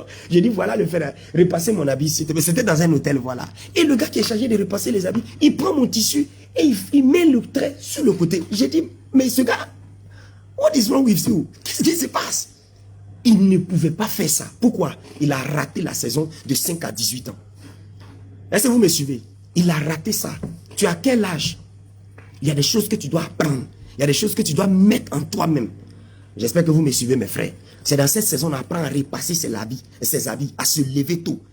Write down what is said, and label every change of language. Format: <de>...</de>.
<fr>J'ai dit, voilà le faire, repasser mon habit. C'était dans un hôtel, voilà. Et le gars qui est chargé de repasser les habits, il prend mon tissu et il met le trait sur le côté. J'ai dit, mais ce gars,</fr> <en>what is wrong with you?</en> <fr>Qu'est-ce qui se passe? Il ne pouvait pas faire ça. Pourquoi? Il a raté la saison de 5 à 18 ans. Est-ce que vous me suivez? Il a raté ça. Tu as quel âge? Il y a des choses que tu dois apprendre. Il y a des choses que tu dois mettre en toi-même. J'espère que vous me suivez, mes frères. C'est dans cette saison qu'on apprend à repasser ses habits, à se lever tôt.</fr>